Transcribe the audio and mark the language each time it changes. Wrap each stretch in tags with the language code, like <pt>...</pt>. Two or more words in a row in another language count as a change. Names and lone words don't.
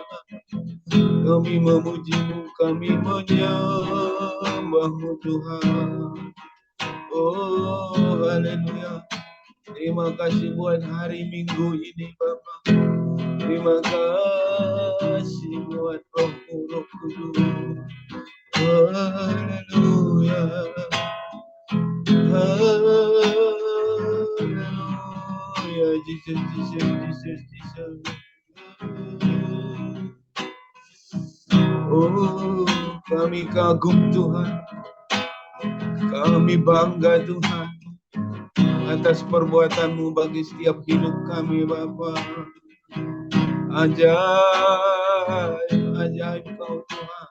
<id>Kami memuji-Mu, kami menyembah-Mu Tuhan. Oh haleluya. Terima kasih buat hari Minggu ini Bapa. Terima kasih buat Roh-Mu, Roh Kudus. Haleluya. Haleluya. Jesus, Jesus, Jesus, Jesus. Oh, kami kagum Tuhan. Kami bangga Tuhan atas perbuatan-Mu bagi setiap hidup kami Bapa. Ajaib, ajaib Kau Tuhan.</id>